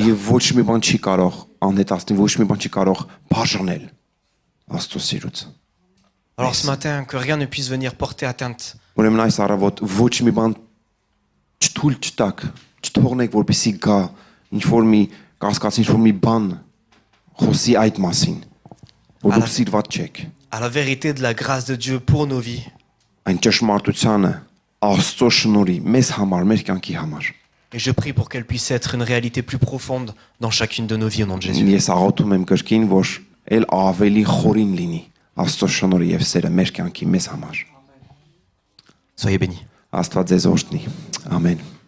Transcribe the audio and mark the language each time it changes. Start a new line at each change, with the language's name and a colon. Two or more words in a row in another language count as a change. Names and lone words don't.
Armenian: Եվ ոչ մի բան չի կարող անհետացնել, ոչ մի բան չի կարող բաժանել Աստծո սիրուց։
French: Alors ce matin, que rien ne puisse venir porter atteinte
Armenian: Ուրեմն այս առավոտ ոչ մի բան չթույլ չտակ, չթողնեք, որպեսզի գա ինչ-որ մի կասկած, ինչ-որ մի բան խոսի այդ մասին, որ դուք սիրված չեք։
French: à la vérité de la grâce de Dieu pour nos vies.
Armenian: Այն ճշմարտությանը Աստծո շնորհի մեզ համար, մեր կյանքի համար։
French: Et je prie pour qu'elle puisse être une réalité plus profonde dans chacune de nos vies au nom de Jésus.
Armenian: Ես աղոթում եմ կրկին, որ ել ավելի խորին լինի Աստծո շնորհը եւ սերը մեր կյանքի մեզ համար։
French: Soyez bénis.
Armenian: Աստված ձեզ օրհնի։ Ամեն։